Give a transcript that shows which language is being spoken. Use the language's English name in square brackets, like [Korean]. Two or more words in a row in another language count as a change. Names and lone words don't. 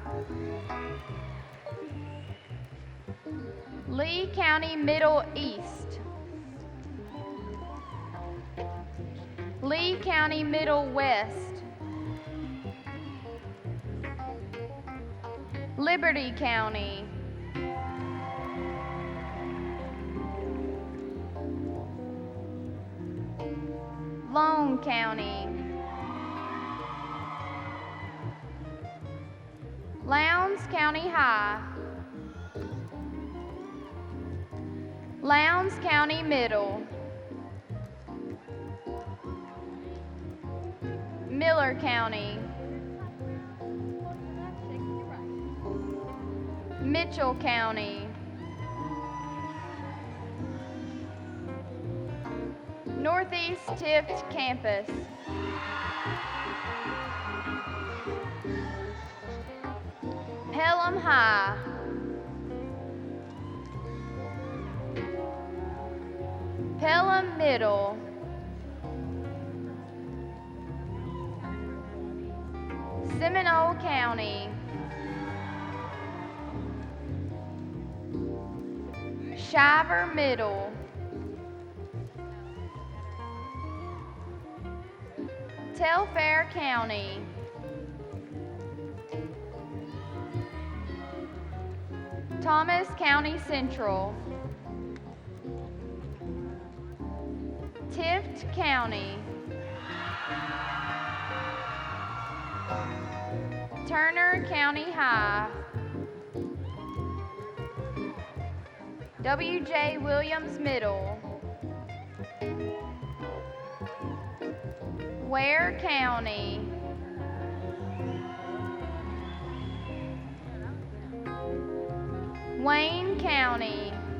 [English] Lee County Middle East. Lee County Middle West. Liberty County. Lone County. Lowndes County High. Lowndes County Middle. Miller County. Mitchell County. Northeast Tift Campus. Pelham High. Pelham Middle. Seminole County. Shiver Middle. Telfair County. Thomas County Central. Tift County. Turner County High. W.J. Williams Middle. Ware County. Wayne County.